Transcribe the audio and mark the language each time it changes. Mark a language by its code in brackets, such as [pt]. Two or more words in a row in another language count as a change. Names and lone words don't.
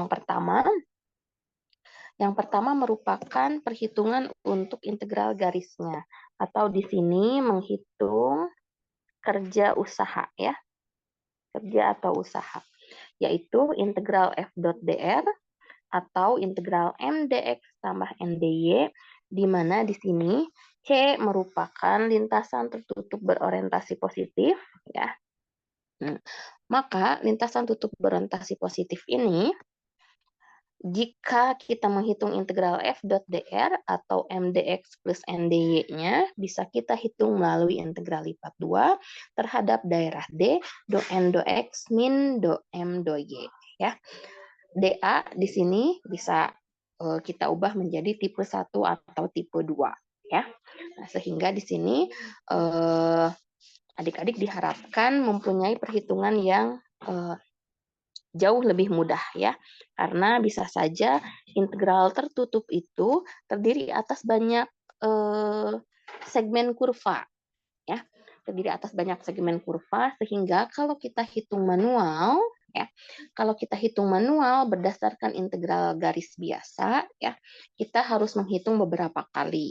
[id] yang pertama merupakan perhitungan untuk integral garisnya atau di sini menghitung kerja usaha ya, kerja atau usaha, yaitu integral f dot dr atau integral m dx tambah n dy, di mana di sini C merupakan lintasan tertutup berorientasi positif ya. Maka lintasan tutup berorientasi positif ini, jika kita menghitung integral f dot dr atau m dx plus n dy-nya, bisa kita hitung melalui integral lipat 2 terhadap daerah D, do n do x min do m do y. Ya. dA di sini bisa kita ubah menjadi tipe 1 atau tipe 2. Ya. Nah, sehingga di sini adik-adik diharapkan mempunyai perhitungan yang jauh lebih mudah ya, karena bisa saja integral tertutup itu terdiri atas banyak segmen kurva ya, terdiri atas banyak segmen kurva sehingga kalau kita hitung manual ya, kalau kita hitung manual berdasarkan integral garis biasa ya, kita harus menghitung beberapa kali.